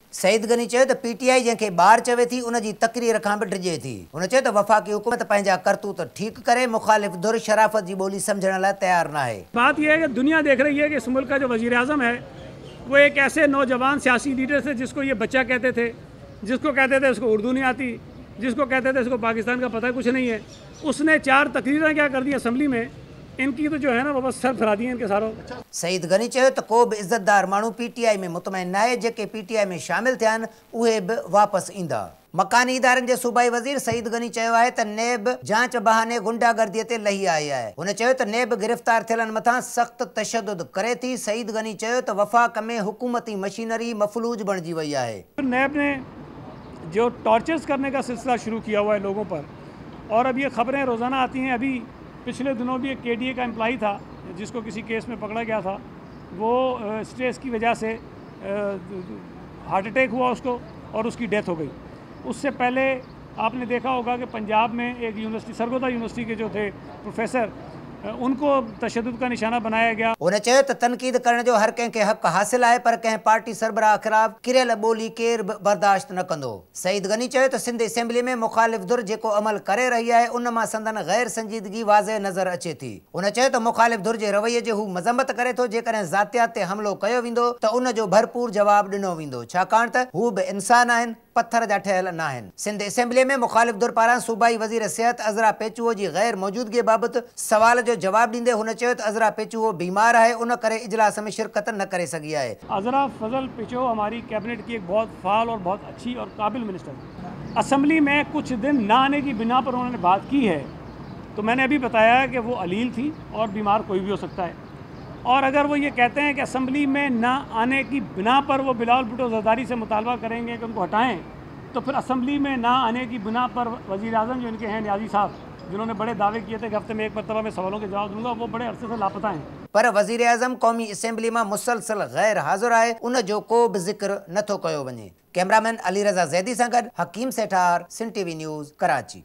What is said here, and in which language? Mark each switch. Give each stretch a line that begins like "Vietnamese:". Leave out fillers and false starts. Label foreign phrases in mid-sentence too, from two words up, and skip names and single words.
Sindhi: सईद गनी चयो त पीटीआई जंहिंखे ॿार चवे थी उन जी तकरीर खां बि डिॼे थी। हुन चयो त वफ़ाक़ी हुकूमत पंहिंजा करतूत ठीकु करे मुखालिफ़ धुर शराफ़त जी ॿोली सम्झण लाइ तैयार न आहे।
Urdu: بات یہ ہے کہ دنیا دیکھ رہی ہے کہ اس ملک کا جو وزیر اعظم ہے وہ ایک ایسے نوجوان سیاسی لیڈر تھے جس کو یہ بچہ کہتے تھے، جس کو کہتے تھے اس کو اردو نہیں آتی، جس کو کہتے تھے اس کو پاکستان کا پتا کچھ نہیں ہے. اس نے 4 تقریریں کیا کر دی اسمبلی میں، ان کی تو جو ہے نا وہ بس سر فرا دی ان کے ساروں.
Sindhi: सईद गनी चयो त को बि इज़तदार माण्हू पीटीआई में मुतमइन न आहे। जेके पीटीआई में शामिल थिया आहिनि उहे बि वापसि ईंदा। मकानी इदारनि जे सूबाई वज़ीर सईद गनी चयो आहे त नेब जांच बहाने गुंडागर्दीअ ते लही आई आहे। हुन चयो त नेब गिरफ़्तार थियलनि मथां सख़्त तशद्दुद करे थी। सईद गनी चयो त वफ़ाक़ में हुकूमती मशीनरी मफलूज बणिजी वई आहे।
Urdu: نیب نے جو ٹارچرز کرنے کا سلسلہ شروع کیا ہوا ہے لوگوں پر، اور اب یہ خبریں روزانہ آتی ہیں. ابھی پچھلے دنوں بھی ایک کے ڈی اے کا ایمپلائی تھا جس کو کسی کیس میں پکڑا گیا تھا، وہ اسٹریس کی وجہ سے
English: heart attack
Urdu: ہوا اس کو اور اس کی ڈیتھ ہو گئی. اس سے پہلے آپ نے دیکھا ہوگا کہ پنجاب میں ایک یونیورسٹی سرگودھا یونیورسٹی کے جو تھے پروفیسر، ان کو تشدد کا نشانہ بنایا گیا.
Sindhi: हुन चयो त तनक़ीद करण जो हर कंहिंखे हक़ हासिल आहे, पर कंहिं पार्टी सरबराह ख़िलाफ़ किरियल ॿोली केर बि बर्दाश्त न कंदो। सईद गनी चयो त सिंध असेंबली में मुखालिफ़ धुर जेको अमल करे रही आहे उन मां संदन गैर संजीदगी वाज़े नज़र अचे थी। हुन चयो त मुखालिफ़ धुर जे रवैये जे हू मज़म्मत करे थो। जेकॾहिं ज़ातियात ते हमिलो कयो वेंदो त उन जो भरपूर जवाबु ॾिनो वेंदो, छाकाणि त हू बि इंसान आहिनि, पत्थर जा ठहियल न आहिनि। सिंध असेंबली में मुखालिफ़ धुर पारां सूबाई वज़ीर सिहत अज़रा पेचुओ जी गैर मौजूदगी बाबति सवाल जो जवाब ॾींदे हुन चयो त अज़रा पेचुओ बीमार आहे, उन करे इजलास में शिरकत न करे सघी आहे।
Urdu: عذرا فضل پیچو ہماری کیبنٹ کی ایک بہت فال اور بہت اچھی اور قابل منسٹر ہے. اسمبلی میں کچھ دن نہ آنے کی بنا پر انہوں نے بات کی ہے، تو میں نے ابھی بتایا کہ وہ علیل تھی اور بیمار کوئی بھی ہو سکتا ہے. اور اگر وہ یہ کہتے ہیں کہ اسمبلی میں نہ آنے کی بنا پر وہ بلاول بھٹو زرداری سے مطالبہ کریں گے کہ ان کو ہٹائیں، تو پھر اسمبلی میں نہ آنے کی بنا پر وزیر اعظم جو ان کے ہیں نیازی صاحب، جنہوں نے بڑے دعوے کیے تھے کہ ہفتے میں ایک مرتبہ میں سوالوں کے جواب دوں گا، وہ بڑے عرصے سے لاپتہ ہیں.
Sindhi: पर वज़ीर आज़म क़ौमी असेंबली में मुसलसल गैर हाज़िर आहे, उन जो को बि ज़िक्र नथो कयो वञे। कैमरामैन अली रज़ा ज़ैदी सां गॾु हकीम सेठार, सिंध टीवी न्यूज़, कराची।